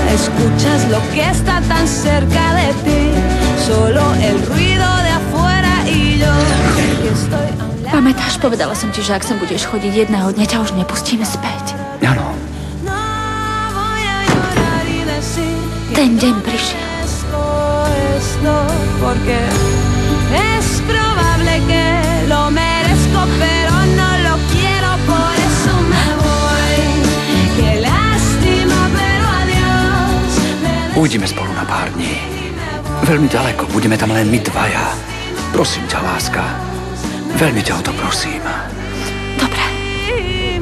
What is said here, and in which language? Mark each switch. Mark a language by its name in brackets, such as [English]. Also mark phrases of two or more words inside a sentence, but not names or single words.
[Spanish] escuchas lo que está tan cerca de ti. Solo el ruido de afuera y yo que estoy a un lado. [Slovak] Pamätáš, povedala som ti, že ak sem budeš chodiť jedného dňa, ťa už nepustíme späť. Áno, [Spanish] No voy a llorar y decir que [Slovak] Ten deň prišiel. [Spanish] esto porque es probable que lo merezco, pero no lo quiero, por eso me voy. Qué lástima, pero adiós. [Slovak] ujdeme spolu na pár dní. Veľmi ďaleko, budeme tam len my dvaja. Prosím ťa, láska. Veľmi ťa o to prosím. Dobre.